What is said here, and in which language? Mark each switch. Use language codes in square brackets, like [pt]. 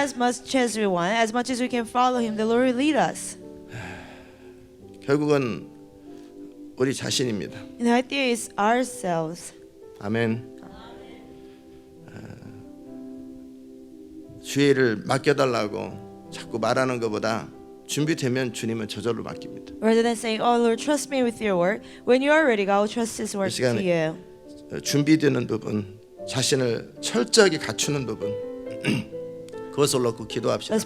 [en] As much as we want, as much as we can follow Him, the Lord will lead us. [ko] 결국은 우리 자신입니다. [en] And the idea is ourselves. [ko] 아멘. 주의 일을 맡겨달라고 자꾸 말하는 것보다 준비되면 주님은 저절로 맡깁니다. [en] Rather than saying, "Oh Lord, trust me with your work," when you are ready, God will trust His work to you. [ko] 준비되는 부분, 자신을 철저하게 갖추는 부분, 그것을 놓고 기도합시다.